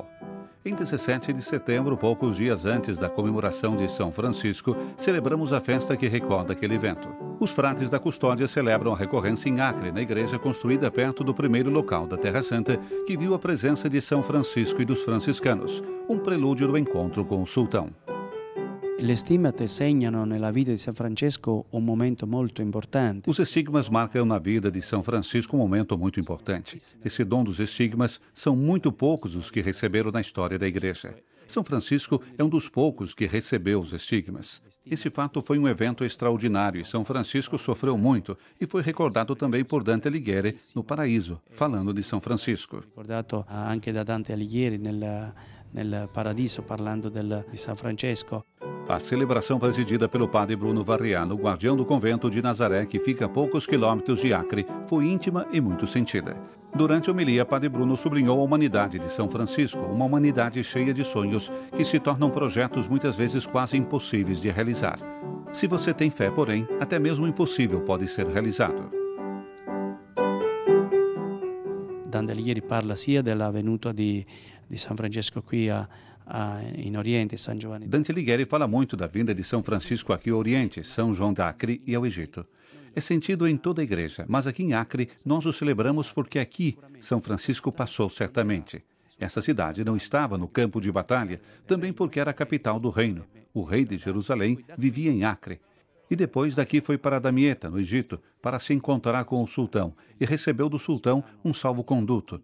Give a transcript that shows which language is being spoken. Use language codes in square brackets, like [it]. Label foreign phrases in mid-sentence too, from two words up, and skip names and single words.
[pt] Em 17 de setembro, poucos dias antes da comemoração de São Francisco, celebramos a festa que recorda aquele evento. Os frades da custódia celebram a recorrência em Acre, na igreja construída perto do primeiro local da Terra Santa, que viu a presença de São Francisco e dos franciscanos, um prelúdio do encontro com o sultão. [it] Le stigmate segnano nella vita di San Francesco un momento molto importante. [pt] Os estigmas marcam na vida de São Francisco um momento muito importante. Esse dom dos estigmas são muito poucos os que receberam na história da igreja. São Francisco é um dos poucos que recebeu os estigmas. Esse fato foi um evento extraordinário e São Francisco sofreu muito e foi recordado também por Dante Alighieri no Paraíso, falando de São Francisco. [it] Ricordato anche da Dante Alighieri nel Paradiso, parlando di San Francesco. [pt] A celebração presidida pelo padre Bruno Varriano, guardião do convento de Nazaré, que fica a poucos quilômetros de Acre, foi íntima e muito sentida. Durante a homilia, padre Bruno sublinhou a humanidade de São Francisco, uma humanidade cheia de sonhos que se tornam projetos muitas vezes quase impossíveis de realizar. Se você tem fé, porém, até mesmo o impossível pode ser realizado. [it] Dante Alighieri parla sia della venuta di San Francesco qui in Oriente, San Giovanni. [pt] Dante Alighieri fala muito da vinda de São Francisco aqui ao Oriente, São João da Acre e ao Egito. É sentido em toda a igreja, mas aqui em Acre nós o celebramos porque aqui São Francisco passou certamente. Essa cidade não estava no campo de batalha, também porque era a capital do reino. O rei de Jerusalém vivia em Acre. E depois daqui foi para Damieta, no Egito, para se encontrar com o sultão, e recebeu do sultão um salvo-conduto.